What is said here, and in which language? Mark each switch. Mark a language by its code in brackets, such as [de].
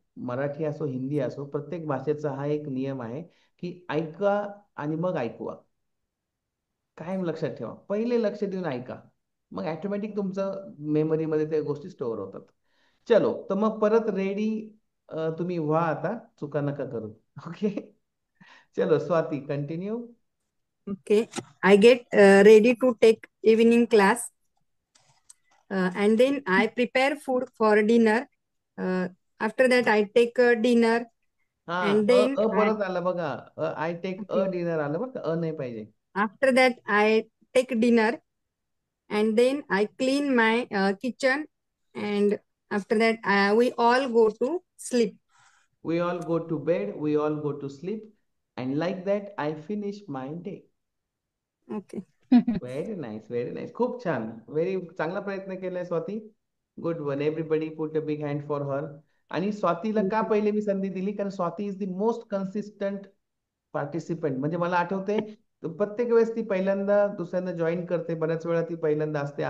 [mr] मराठी असो हिंदी असो प्रत्येक भाषेचा हा एक नियम आहे की ऐका आणि मग ऐकवा. कायम लक्षात ठेवा, पहिले लक्ष देऊन ऐका, मग ऑटोमॅटिक तुमचं मेमरीमध्ये त्या गोष्टी स्टोअर होतात. चलो, तर मग परत रेडी तुम्ही व्हा, आता चुका नका करू. ओके, चलो Swati continue. [en] Okay, I get ready to take evening class, and then I prepare food for dinner. After that, I take dinner, [mr] हा, [en] and uh then [mr] अ परत आलं बघा. [en] I take a okay, [mr] dinner आलं बरं का, नाही पाहिजे. [en] after that, I take dinner, and then I clean my kitchen, and after that, we all go to sleep. We all go to bed, we all go to sleep, and like that I finish my day. Okay. Very nice, very nice. [mr] खूप छान, very चांगला प्रयत्न केलाय Swati. [en] Good one, everybody put a big hand for her. [mr] आणि स्वातीला का पहिले मी संधी दिली, कारण [en] Swati is the most consistent participant. [mr] म्हणजे मला आठवते प्रत्येक वेळेस ती पहिल्यांदा दुसऱ्यांदा जॉईन करते, बऱ्याच वेळा ती पहिल्यांदा असते.